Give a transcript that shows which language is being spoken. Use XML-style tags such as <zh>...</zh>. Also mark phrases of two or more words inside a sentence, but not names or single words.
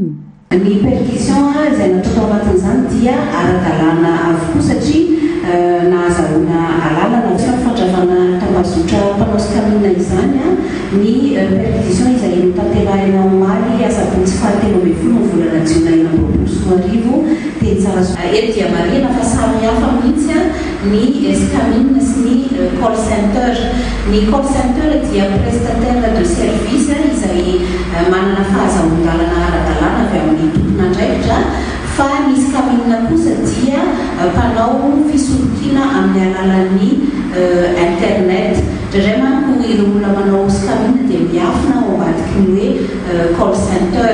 <mg>Ny perquisition izay natao tao anatin'izany dia ara-dalàna avokoa satria nahazahoana alalana sy fandravana tambazotra mpanao scamming izany ny perquisition izay notanterahina omaly asabotsy fahatelo ambin'ny folo ny volana jiona enina amby roapolo sy roa arivo teny tsara eto dia marihana fa samy hafa mihitsy ny scamming sy ny</mg> <en>call center.</en> <mg>Ny</mg> <en>call center</en> <mg>dia</mg> <fr>prestataire de service</fr> <mg>izay manana fahazahoan-dalana ara-dalàna avy amin'ny tompona andraikitra fa ny scamming kosa dia mpanao fisolokiana amin'ny alalan'ny internet ndray manko ireo olona manao skamina dia miafina ao ambadiky ny hoe</mg> <en>call center.</en>